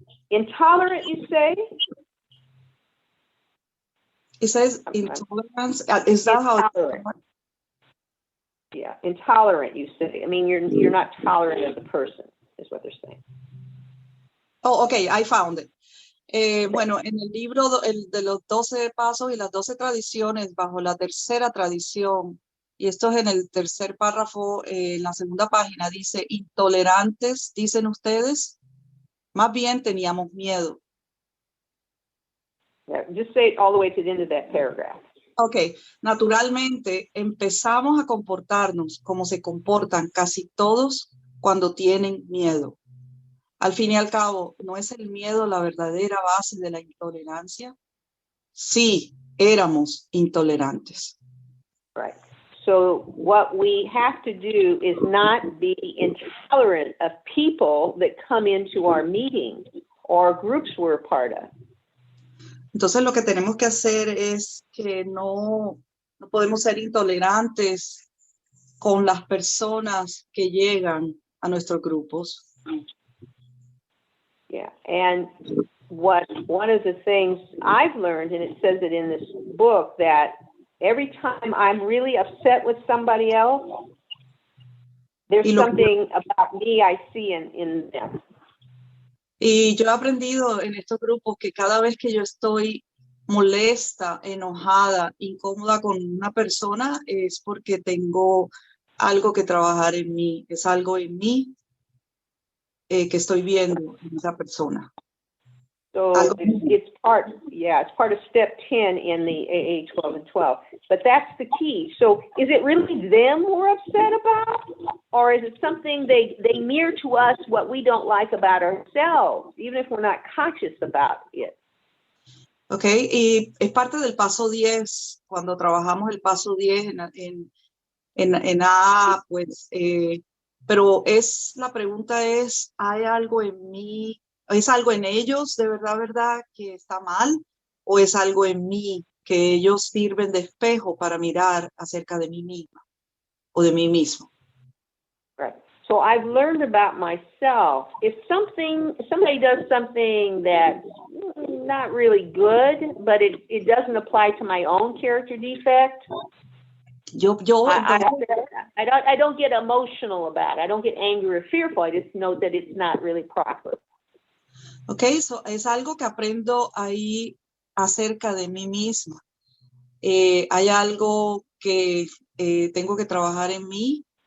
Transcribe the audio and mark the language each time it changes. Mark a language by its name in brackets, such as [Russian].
[English] Intolerant, you say? It says intolerance. Is that how? Yeah, intolerant, you say. I mean, you're not tolerant of the person, is what they're saying. Oh, okay, I found it. [Spanish] Bueno, en el libro el de los 12 pasos y las 12 tradiciones, bajo la tercera tradición, y esto es en el tercer párrafo, en la segunda página, dice, intolerantes, dicen ustedes, más bien teníamos miedo. [English] Yeah, just say it all the way to the end of that paragraph. [Spanish] Ok, naturalmente empezamos a comportarnos como se comportan casi todos cuando tienen miedo. Al fin y al cabo, ¿no es el miedo la verdadera base de la intolerancia? Sí, éramos intolerantes. [English] Right. So what we have to do is not be intolerant of people that come into our meetings or groups we're a part of. [Spanish] Entonces lo que tenemos que hacer es que no podemos ser intolerantes con las personas que llegan a nuestros grupos. [English] Yeah, and one of the things I've learned, and it says it in this book, that every time I'm really upset with somebody else, there's something about me I see in them. [Spanish] Y yo he aprendido en estos grupos que cada vez que yo estoy molesta, enojada, incómoda con una persona, es porque tengo algo que trabajar en mí, es algo en mí que estoy viendo en esa persona. [English] So it's part of step 10 in the AA 12 and 12. But that's the key. So is it really them we're upset about? Or is it something they mirror to us what we don't like about ourselves, even if we're not conscious about it? [Spanish] Ok, y es parte del paso 10, cuando trabajamos el paso 10 en AA, pues, pero la pregunta es, ¿hay algo en mí? ¿Es algo en ellos de verdad que está mal? ¿O es algo en mí que ellos sirven de espejo para mirar acerca de mí misma o de mí mismo? [English] Right. So I've learned about myself. If somebody does something that's not really good, but it doesn't apply to my own character defect, I don't get emotional about it. I don't get angry or fearful. I just know that it's not really proper. [Spanish] Ok, so es algo que aprendo ahí acerca de mí misma. Hay algo que tengo que trabajar en mí.